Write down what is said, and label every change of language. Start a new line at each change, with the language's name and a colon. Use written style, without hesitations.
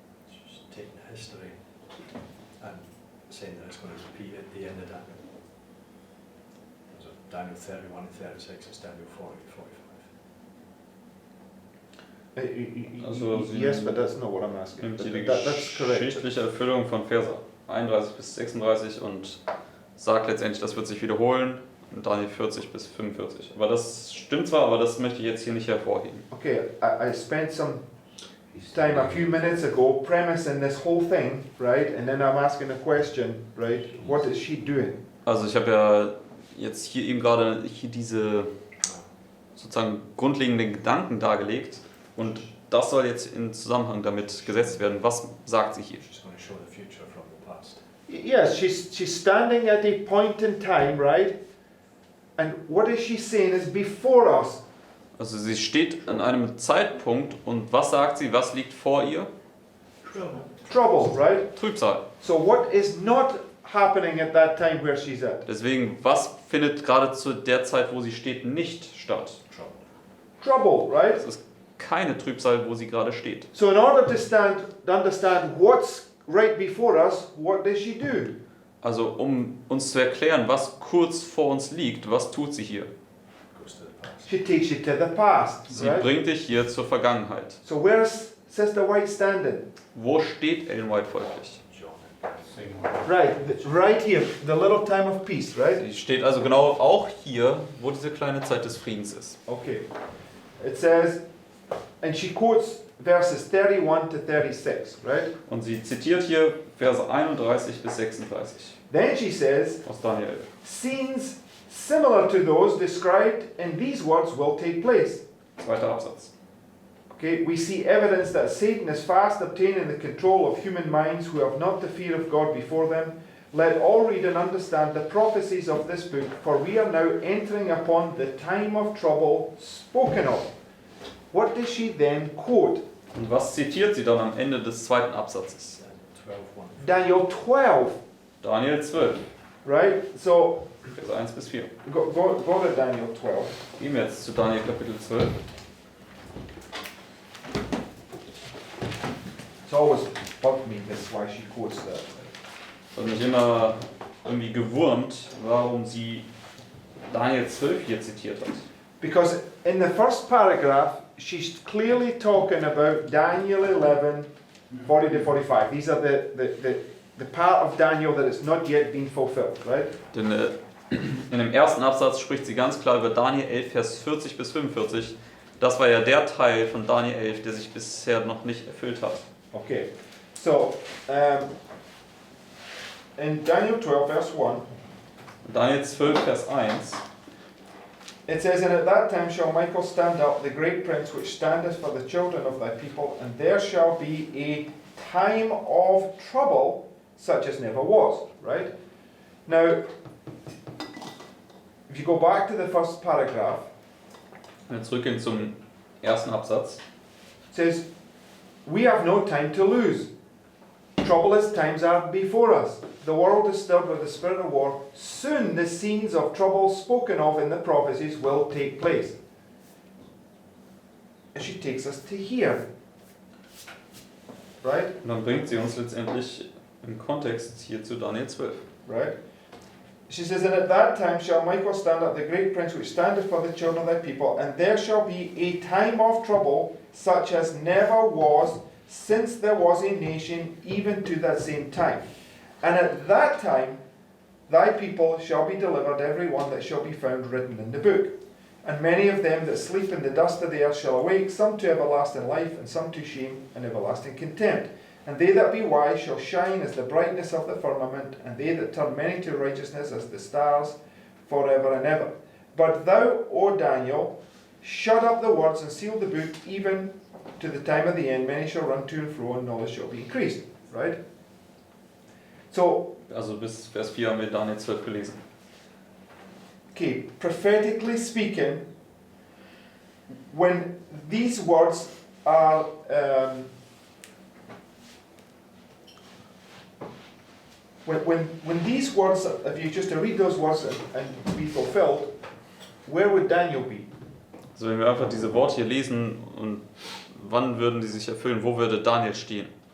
English: She's taking the history and saying that it's going to repeat at the end of Daniel. So Daniel 31 and 36 is Daniel 40 to 45.
German: Also
English: Yes, but that's not what I'm asking.
German: Nimmt hier die
English: That's correct.
German: geschichtliche Erfüllung von Verse 31 bis 36 und sagt letztendlich, das wird sich wiederholen, und Daniel 40 bis 45. Aber das stimmt zwar, aber das möchte ich jetzt hier nicht hervorheben.
English: Okay, I spent some time a few minutes ago premising this whole thing, right? And then I'm asking a question, right? What is she doing?
German: Also ich habe ja jetzt hier eben gerade hier diese sozusagen grundlegenden Gedanken dargelegt und das soll jetzt in Zusammenhang damit gesetzt werden. Was sagt sie hier?
English: She's going to show the future from the past. Yes, she's standing at a point in time, right? And what is she saying is before us?
German: Also sie steht an einem Zeitpunkt und was sagt sie, was liegt vor ihr?
English: Trouble, right?
German: Trübsal.
English: So what is not happening at that time where she's at?
German: Deswegen, was findet gerade zu der Zeit, wo sie steht, nicht statt?
English: Trouble, right?
German: Es ist keine Trübsal, wo sie gerade steht.
English: So in order to understand what's right before us, what does she do?
German: Also um uns zu erklären, was kurz vor uns liegt, was tut sie hier?
English: Goes to the past. She takes you to the past,
German: Sie
English: right?
German: bringt dich hier zur Vergangenheit.
English: So where's Sister White standing?
German: Wo steht Ellen White folglich?
English: John. Right here, the little time of peace, right?
German: Sie steht also genau auch hier, wo diese kleine Zeit des Friedens ist.
English: Okay. It says, and she quotes verses 31 to 36, right?
German: Und sie zitiert hier Verse 31 bis 36
English: Then she says,
German: aus Daniel 11.
English: scenes similar to those described in these words will take place.
German: Zweiter Absatz.
English: Okay, we see evidence that Satan is fast obtaining the control of human minds who have not the fear of God before them. Let all read and understand the prophecies of this book, for we are now entering upon the time of trouble spoken of. What does she then quote?
German: Und was zitiert sie dann am Ende des zweiten Absatzes?
English: 12:1.
German: Daniel 12, Daniel 12,
English: right? So
German: Verse 1 bis 4.
English: go to Daniel 12.
German: Gehen wir jetzt zu Daniel Kapitel 12.
English: It's always bugged me this why she quotes that.
German: Es hat mich immer irgendwie gewurmt, warum sie Daniel 12 hier zitiert hat.
English: Because in the first paragraph, she's clearly talking about Daniel 11, 40 to 45. These are the part of Daniel that has not yet been fulfilled, right?
German: Denn in dem ersten Absatz spricht sie ganz klar über Daniel 11, Vers 40 bis 45. Das war ja der Teil von Daniel 11, der sich bisher noch nicht erfüllt hat.
English: Okay, so in Daniel 12, verse 1,
German: Daniel 12, Vers 1.
English: it says, and at that time shall Michael stand up, the great prince which standeth for the children of thy people, and there shall be a time of trouble such as never was, right? Now, if you go back to the first paragraph,
German: Wenn wir zurückgehen zum ersten Absatz.
English: it says, we have no time to lose. Troublous times are before us. The world is stirred with the spirit of war. Soon the scenes of trouble spoken of in the prophecies will take place. And she takes us to here. Right? Und dann bringt sie uns letztendlich im Kontext hier zu Daniel 12. Right? She says, and at that time shall Michael stand up, the great prince which standeth for the children of thy people, and there shall be a time of trouble such as never was since there was a nation, even to that same time. And at that time thy people shall be delivered, every one that shall be found written in the book. And many of them that sleep in the dust of the earth shall awake, some to everlasting life, and some to shame and everlasting contempt. And they that be wise shall shine as the brightness of the firmament, and they that turn many to righteousness as the stars forever and ever. But thou, O Daniel, shut up the words and seal the book, even to the time of the end. Many shall run to and fro, and knowledge shall be increased. Right? So,
German: Also bis Vers 4 haben wir Daniel 12 gelesen.
English: okay, prophetically speaking, when these words are when these words, if you just to read those words and be fulfilled, where would Daniel be?
German: Also wenn wir einfach diese Worte hier lesen und wann würden die sich erfüllen, wo würde Daniel stehen?